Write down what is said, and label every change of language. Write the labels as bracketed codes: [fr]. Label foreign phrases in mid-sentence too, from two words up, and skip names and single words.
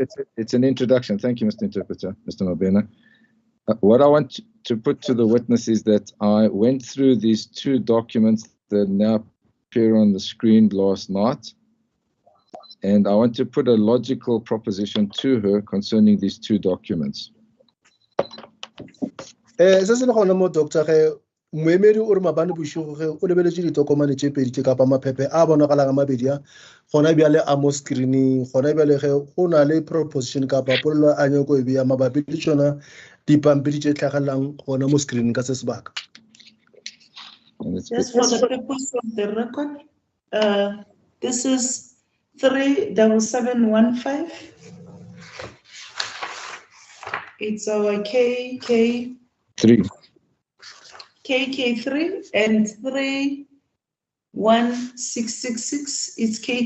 [en] It's an introduction. Thank you, Mr. Interpreter, Mr. Mabena. What I want to put to the witness is that I went through these two documents that now appear on the screen last night. And I want to put a logical proposition to her concerning these two documents. [nso] Se se le gona mo doctor ge moemedi o re mabane bosigo ge o lebeletse ditokomane tse pedi tse kapa maphephe a bonagalang a mabedi a gona bjale a mo screening gona bjale ge go na le proposition kapa polelo a nyako e bea mabapi le tsona dipampiri tse tlhagelelang gona mo screening ka se sebaka. [en] Just for the purpose of the record, this is 37715. It's our KK3 and 31666. It's